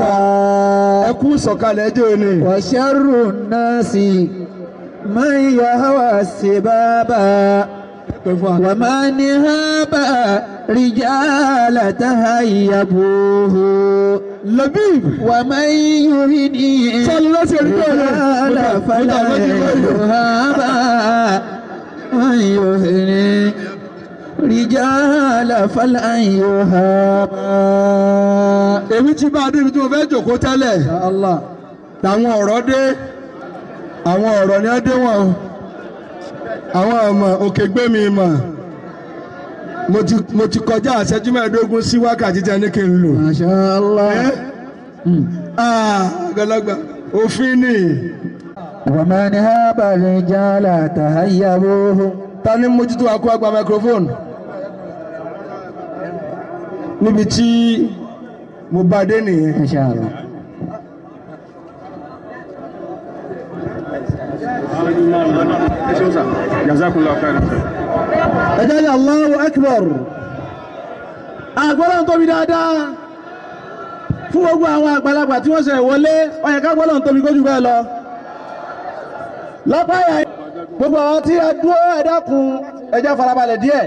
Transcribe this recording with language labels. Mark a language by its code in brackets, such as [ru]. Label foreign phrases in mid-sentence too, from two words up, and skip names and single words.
[ar] وشر الناس من يهوى السبابا ومن هاب رجال تهيبوه لبيب ومن يهدي رجال فلا يهابا من يهدي رجال فلا يهابا. [yo] èmi ti bá a débi tí mo fẹ́ jòkó tẹ́lẹ̀ làwọn ọ̀rọ̀ dé àwọn ọ̀rọ̀ ni wọ́n dé wọn àwọn ọmọ òkè gbé mi mọ̀ mo ti kọjá àṣẹjú mẹ́ẹ̀ẹ́dógún sí wákàtí tí a ní kí n lò. [ar] ما شاء الله. [yo] àgbàlagbà òfin ni. [ar] ومن هاب الرجال تهيبوه. [yo] ta ni mójútó akó àgbà microphone níbi tí mo bá dé nìyẹn. [ar] ما شاء الله. جزاك الله خيرا. [yo] ẹ jẹ́ [ar] الله أكبر. [yo] àgbọ̀lọ́n tóbi dáadáa fún gbogbo àwọn àgbàlagbà tí wọ́n ṣe wọlé ó yẹ ká gbọ́lọ́n tóbi kójú bẹ́ẹ̀ lọ. lọ́pàá yà gbogbo àwọn tí a dúró ẹ dákun ẹ jẹ́ farabalẹ̀ díẹ̀.